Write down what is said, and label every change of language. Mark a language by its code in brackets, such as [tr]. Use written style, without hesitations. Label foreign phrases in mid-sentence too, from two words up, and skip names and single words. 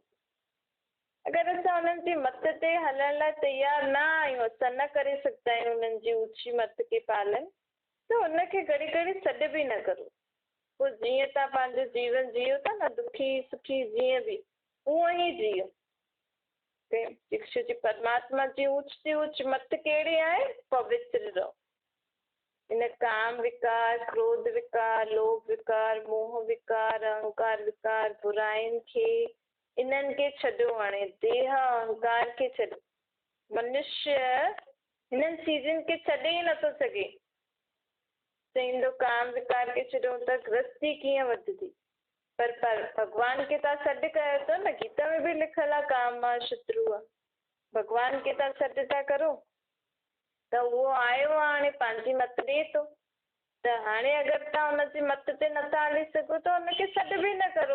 [sd] अगरि असां हुननि जी मत ते हलण लाइ तयारु न आहियूं, असां न करे सघंदा आहियूं हुननि जी ऊची मत खे पालन, त हुनखे घड़ी घड़ी सॾु बि न करो। पोइ जीअं तव्हां पंहिंजो जीवन जियो था न, दुखी सुखी जीअं बि उअं ई जियो। जी परमात्मा जी ऊच से ऊच मत कहिड़ी आहे? पवित्र रहो। इन काम विकार, क्रोध विकार, लोभ विकार, मोह विकार, अहंकार विकार, बुराइनि खे इन्हनि खे छॾो। हाणे देह अहंकार खे छॾो। मनुष्य हिननि चीजनि खे छॾे ई नथो सघे। चईंदो काम विकार खे छॾो त गृहस्थी कीअं वधंदी? पर भॻवान खे तव्हां सॾु कयो था न, गीता में बि लिखियलु आहे काम आहे शत्रु आहे। भॻवान खे तव्हां सॾु था करो त उहो आयो आहे, हाणे पंहिंजी मत ॾिए थो। त हाणे अगरि तव्हां हुनजी मत ते नथा हली सघो त हुनखे सॾु बि न करो।